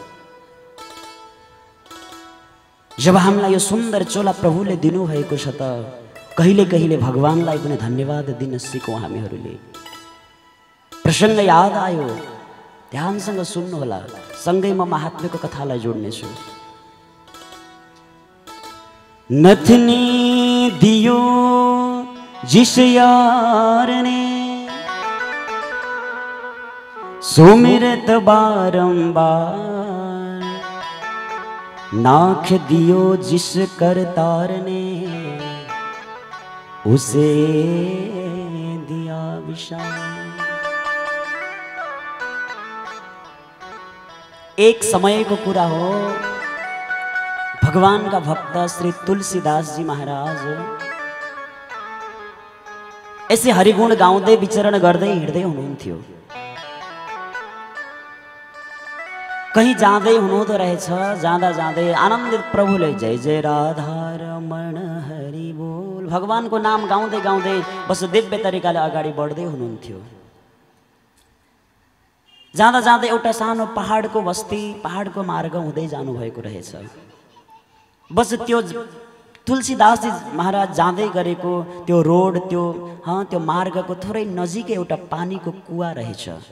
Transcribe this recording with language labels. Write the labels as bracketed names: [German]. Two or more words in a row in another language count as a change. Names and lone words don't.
[Nepali] जब हामीलाई यो सुन्दर चोला प्रभुले दिनुभएको छ त कहिले कहिले भगवानलाई पनि धन्यवाद दिन सिकौँ हामीहरूले। प्रसङ्ग याद आयो, ध्यानसँग सुन्नु होला। सँगै म महात्म्यको कथालाई जोड्नेछु। [Hindi] नथनी दियो जिस यार ने सुमिरत बारंबार, नाख दियो जिस करतार ने उसे दिया विशाल। [Nepali] एक समय को कुरा हो, [Hindi] भगवान का भक्त [Nepali] श्री तुलसीदास जी महाराज ऐसे हरिगुण गाउँदै विचरण गर्दै हिँड्दै हुनुहुन्थ्यो। कहीं जाँदै हुनुहुँदो रहेछ। जाँदा जाँदै आनन्दित प्रभुले जय जय राधा रमण हरि बोल भगवानको नाम गाउँदै गाउँदै बस दिव्य तरिकाले अगाडि बढ्दै हुनुहुन्थ्यो। जाँदा जाँदै एउटा सानो पहाडको बस्ती, पहाडको मार्ग हुँदै जानुभएको रहेछ। बस त्यो तुलसीदासजी महाराज जाँदै गरेको त्यो रोड, त्यो मार्गको थोरै नजिकै एउटा पानीको कुवा रहेछ।